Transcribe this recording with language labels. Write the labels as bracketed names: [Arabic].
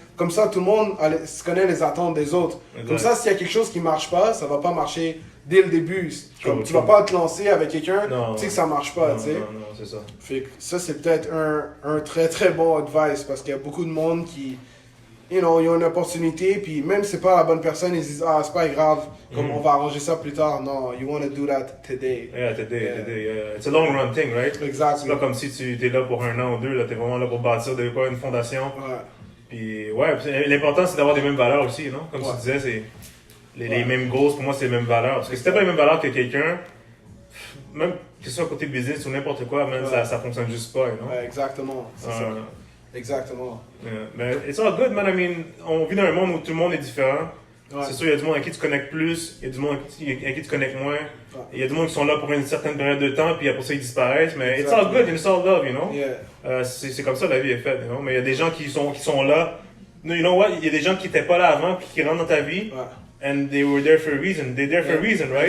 [French] Comme ça, tout le monde se connaît les attentes des autres. Comme ça, s'il y a quelque chose qui marche pas, ça va pas marcher dès le début. Comme tu vas pas te lancer avec quelqu'un, tu sais que ça marche pas, tu sais. Non, c'est ça. Fait que ça, c'est peut-être un très très bon advice parce qu'il y a beaucoup de monde qui, [English] you know, [French] ils ont une opportunité, puis même si c'est pas la bonne personne, ils disent, ah, c'est pas grave, comme on va arranger ça plus tard. Non, [English] you want to do that today. Yeah, today. It's a long run thing, right? Exactly. [French] C'est pas comme si tu es là pour 1 an ou 2, là, t'es vraiment là pour bâtir une fondation. Puis l'important c'est d'avoir des mêmes valeurs aussi, non? Comme tu disais, c'est les mêmes goals, pour moi c'est les mêmes valeurs. Parce que si t'as pas les mêmes valeurs que quelqu'un, même que ce soit côté business ou n'importe quoi, même ça fonctionne juste pas, non? Exactement, c'est ça. Exactement. Mais [English] it's all good, man. I mean, [French] on vit dans un monde où tout le monde est différent. C'est sûr, il y a du monde à qui tu connectes plus, il y a du monde à qui tu connectes moins. Il y a du monde qui sont là pour une certaine période de temps, puis après ça, ils disparaissent. Mais [English] it's all good, it's all love, you know? [French] C'est comme ça la vie est faite, you know? Mais il y a des gens qui sont là. [English] You know what? [French] Il y a des gens qui n'étaient pas là avant, puis qui rentrent dans ta vie. [English] And they were there for a reason. They're there for a reason, right?